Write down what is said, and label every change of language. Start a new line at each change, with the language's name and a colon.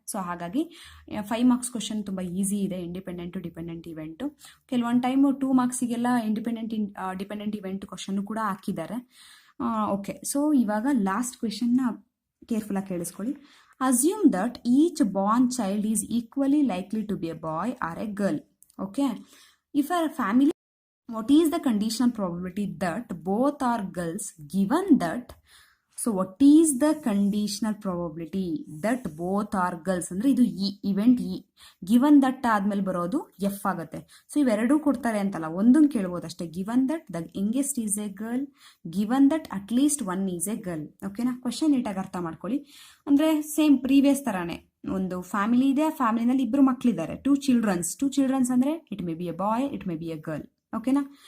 Kannada: So ಹಾಗಾಗಿ 5 marks question ತುಂಬ easy ಇದೆ, ಇಂಡಿಪೆಂಡೆಂಟು ಡಿಪೆಂಡೆಂಟ್ ಇವೆಂಟು. ಕೆಲವೊಂದು ಟೈಮು 2 ಮಾರ್ಕ್ಸಿಗೆಲ್ಲ ಡಿಪೆಂಡೆಂಟ್ ಇವೆಂಟ್ ಕ್ವಶನ್ನು ಕೂಡ ಹಾಕಿದ್ದಾರೆ. ಓಕೆ, ಸೊ ಇವಾಗ ಲಾಸ್ಟ್ ಕ್ವೆಶನ್ನ ಕೇರ್ಫುಲ್ಲಾಗಿ ಕೇಳಿಸ್ಕೊಳ್ಳಿ.
English: Assume that each born child is equally likely to be a boy or a girl. Okay, if a family, what is the conditional probability that both are girls given that, so what is the conditional probability that both are girls
Kannada: ಅಂದ್ರೆ ಇದು event given that ಆದ್ಮೇಲೆ ಬರೋದು F ಆಗುತ್ತೆ. So ಇವೆರಡೂ ಕೊಡ್ತಾರೆ ಅಂತಲ್ಲ, ಒಂದೊಂದು ಕೇಳ್ಬೋದು ಅಷ್ಟೇ.
English: Given that the youngest is a girl, given that at least 1 is a girl. ಓಕೆನಾ?
Kannada: ಕ್ವಶನ್ ನೀಟಾಗಿ ಅರ್ಥ ಮಾಡ್ಕೊಳ್ಳಿ. ಅಂದರೆ ಸೇಮ್ ಪ್ರೀವಿಯಸ್ ಥರನೇ, ಒಂದು ಫ್ಯಾಮಿಲಿ ಇದೆ, ಆ ಫ್ಯಾಮಿಲಿನಲ್ಲಿ 2 ಮಕ್ಕಳಿದ್ದಾರೆ, 2 ಚಿಲ್ಡ್ರನ್ಸ್ ಅಂದರೆ
English: It may be a boy, it may be a girl.
Kannada: ಓಕೆನಾ?